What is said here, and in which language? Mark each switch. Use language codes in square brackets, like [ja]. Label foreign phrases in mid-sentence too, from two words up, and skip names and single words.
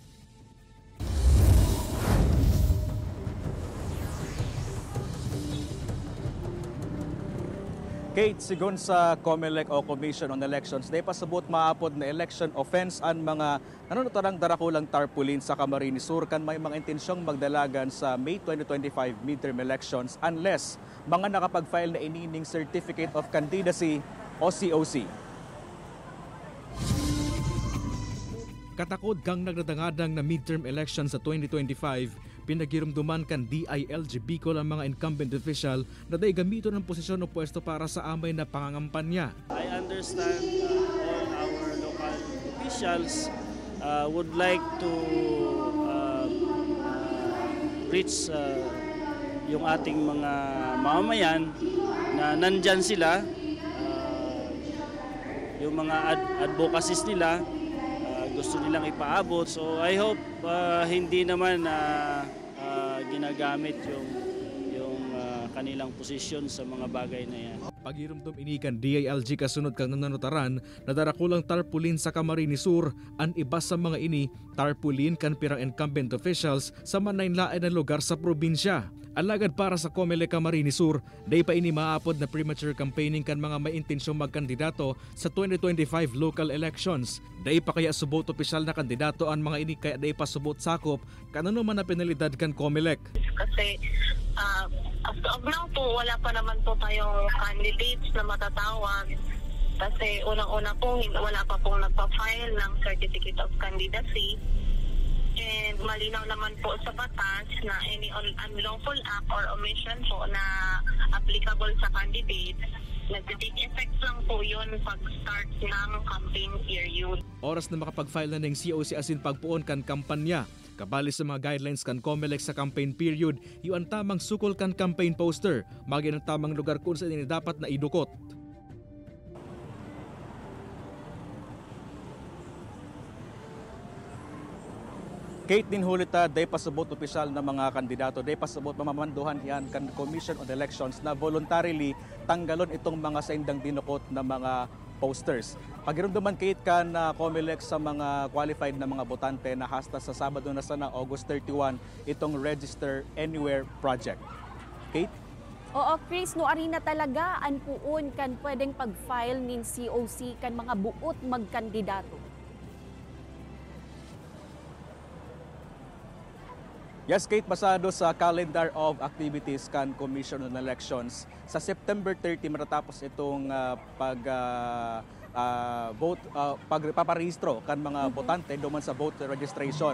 [bik] Kate, sigon sa COMELEC o Commission on Elections, day pasabot maapod na election offense ang mga nanunutarang darakulang tarpaulin sa Camarines Sur kan may mga intensyong magdalagan sa May 2025 [en] midterm elections [bik] unless mga nakapag-file na inining Certificate of Candidacy o COC. Katakod kang nagdadangadang na midterm election sa 2025, pinagirumduman kan DILG Bicol ang mga [en] incumbent official [bik] na day gamito ng posisyon o pwesto para sa amay na pangangampanya. [en] I understand all our local officials would like to reach [tl] yung ating mga mamamayan na nandyan sila, yung mga advocacies nila, gusto nilang ipaabot. So I hope hindi naman ginagamit yung kanilang posisyon sa mga bagay na yan. [bik] Pagirumdum inikan DILG kasunod kang nananutaran na darakulang tarpaulin sa Camarines Sur, ang iba sa mga ini tarpaulin kan pirang [en] incumbent officials [bik] sa manaylain na lugar sa probinsya. Alagad para sa COMELEC Camarines Sur, day pa ini maapod na [en] premature campaigning [bik] kan mga may intensyong magkandidato sa 2025 [en] local elections. [bik] Day pa kaya subot opisyal na kandidato ang mga ini kaya day pa subot sakop kanano man na penalidad kan COMELEC. [tl] Kasi as of now po, wala pa naman po tayong candidates na matatawag. Kasi unang-una po, wala pa pong nagpa-file ng Certificate of Candidacy. And malinaw naman po sa batas na [en] any unlawful act or omission [tl] po na applicable sa candidate, nag- [en] take effect [tl] lang po yun pag-start ng [en] campaign period. [bik] Oras na makapag-file na ng COC asin pagpuon kan kampanya. Kabali sa mga guidelines kan COMELEC sa [en] campaign period, [bik] yung tamang sukol kan [en] campaign poster, [bik] maging ang tamang lugar kung saan ini dapat na idukot. Kate Ninhulita, day pasabot opisyal na mga kandidato, day pasabot mamamanduhan yan kan Commission on Elections na voluntarily tanggalon itong mga saindang dinukot na mga posters. Pagirumduman Kate kan COMELEC sa mga qualified na mga botante na hasta sa Sabado na sana August 31 itong Register Anywhere project. Kate? Oo, Chris, no arena talaga an puon kan pwedeng pag-file nin COC kan mga buot magkandidato. Yes, Kate, basado sa [en] calendar of activities [bik] kan Commission on Elections, sa September 30 matatapos itong pagpaparehistro kan mga botante duman sa [en] voter registration.